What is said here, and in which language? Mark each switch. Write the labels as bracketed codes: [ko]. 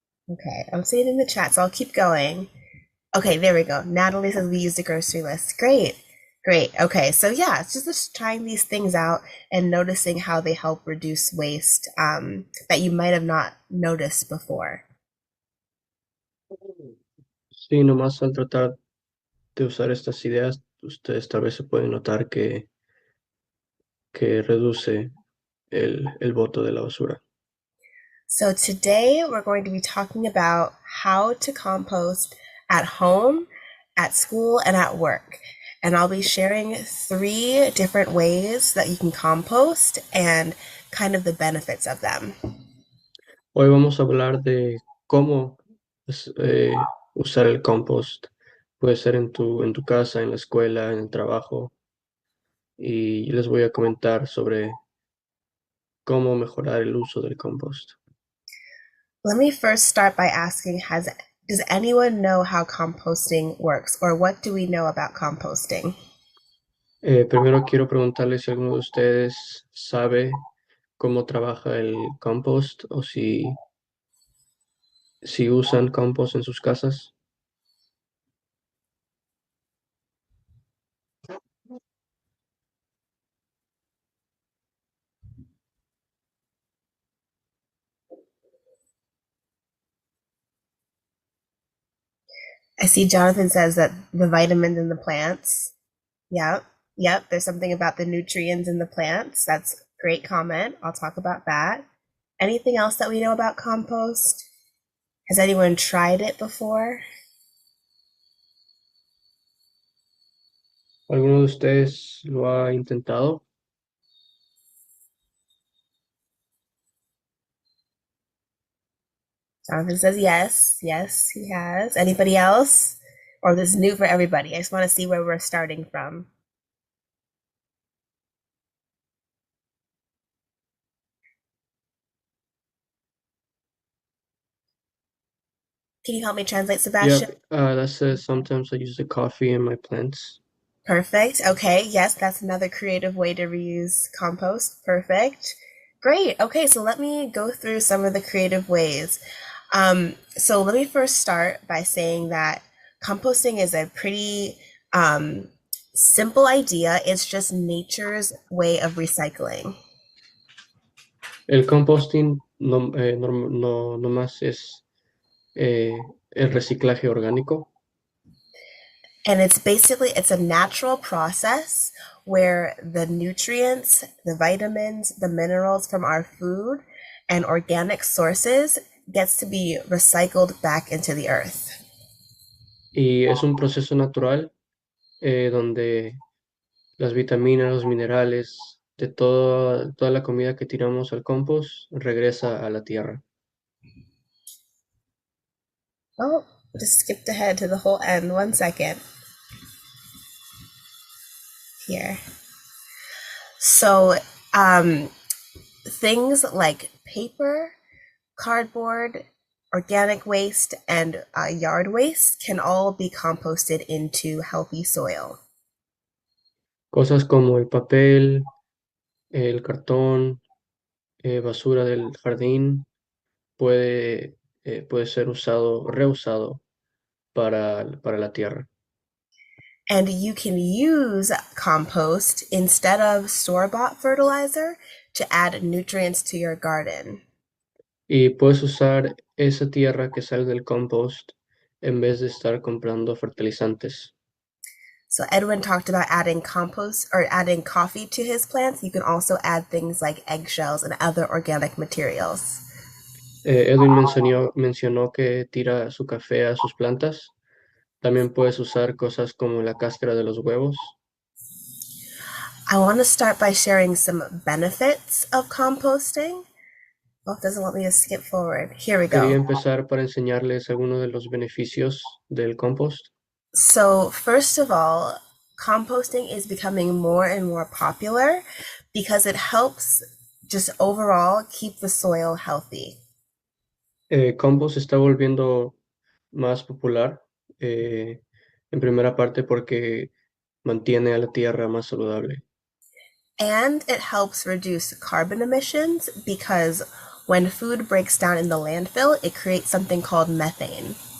[en] Okay, I'm seeing it in the chat, so I'll keep going. Okay, there we go. Natalie says we used a grocery list. Great. Okay, so yeah, it's just trying these things out and noticing how they help reduce waste that you might have not noticed before. [es] Sí, nomás al tratar de usar estas ideas, ustedes tal vez se pueden notar que reduce el boto de la basura. [en] So today we're going to be talking about how to compost at home, at school, and at work. And I'll be sharing 3 different ways that you can compost and kind of the benefits of them. [es] Hoy vamos a hablar de cómo usar el compost. Puede ser en tu casa, en la escuela, en el trabajo. Y les voy a comentar sobre cómo mejorar el uso del compost. [en] Let me first start by asking does anyone know how composting works or what do we know about composting? [es] Primero quiero preguntarles si alguno de ustedes sabe cómo trabaja el compost o si usan compost en sus casas. [en] I see Jonathan says that the vitamins in the plants. Yep. There's something about the nutrients in the plants. That's a great comment. I'll talk about that. Anything else that we know about compost? Has anyone tried it before? [es] ¿Alguno de ustedes lo ha intentado? [en] Jonathan says yes. Yes, he has. Anybody else? Or this is new for everybody? I just want to see where we're starting from. Can you help me translate, Yep, Sebastian? that says sometimes I use the coffee in my plants. Perfect. Okay. Yes, that's another creative way to reuse compost. Perfect. Great. Okay, so let me go through some of the creative ways. So let me first start by saying that composting is a pretty simple idea. It's just nature's way of recycling. [es] El composting no más es el reciclaje orgánico. [en] And it's a natural process where the nutrients, the vitamins, the minerals from our food and organic sources gets to be recycled back into the earth. [es] Y es un proceso natural donde las vitaminas, los minerales, de toda la comida que tiramos al compost regresa a la tierra. [en] Oh, just skipped ahead to the whole end. 1 second here. So, things like paper, cardboard, organic waste, and yard waste can all be composted into healthy soil. [es] Cosas como el papel, el cartón, basura del jardín puede ser reusado para la tierra. [en] And you can use compost instead of store-bought fertilizer to add nutrients to your garden. [es] Y puedes usar esa tierra que sale del compost en vez de estar comprando fertilizantes. [en] So Edwin talked about adding compost or adding coffee to his plants. You can also add things like eggshells and other organic materials. [es] Edwin mencionó que tira su café a sus plantas. También puedes usar cosas como la cáscara de los huevos. [en] I want to start by sharing some benefits of composting. Oh, it doesn't want me to skip forward. Here we [es] Quería [en] go. [es] empezar para enseñarles algunos de los beneficios del compost. [en] So, first of all, composting is becoming more and more popular because it helps just overall keep the soil healthy. [es] Compost se está volviendo más popular, en primera parte porque mantiene a la tierra más saludable. [en] And it helps reduce carbon emissions because when food breaks down in the landfill, it creates something called methane.